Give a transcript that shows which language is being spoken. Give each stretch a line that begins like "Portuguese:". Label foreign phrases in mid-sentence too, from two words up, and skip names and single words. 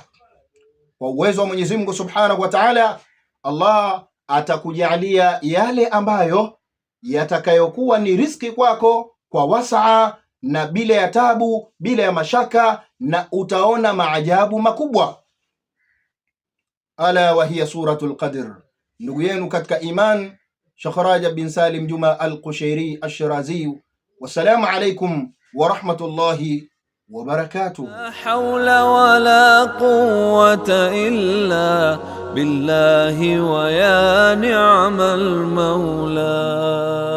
Swahili: Kwa uwezo wa Mwenyezi Mungu
Arabic: سبحانه وتعالى,
Swahili: Allah atakujalia yale ambayo yatakayokuwa ni riziki kwako kwa wasaa na bila ya tabu, bila ya mashaka, na utaona maajabu makubwa.
Arabic: ألا وهي سورة القدر.
Swahili: Ndugu yenu katika iman, Sheikh Rajab bin Salim Juma al-Qushairi al-Shirazi.
Arabic: والسلام عليكم ورحمة الله وبركاته. لا حول ولا قوة إلا بالله ويا نعم المولى.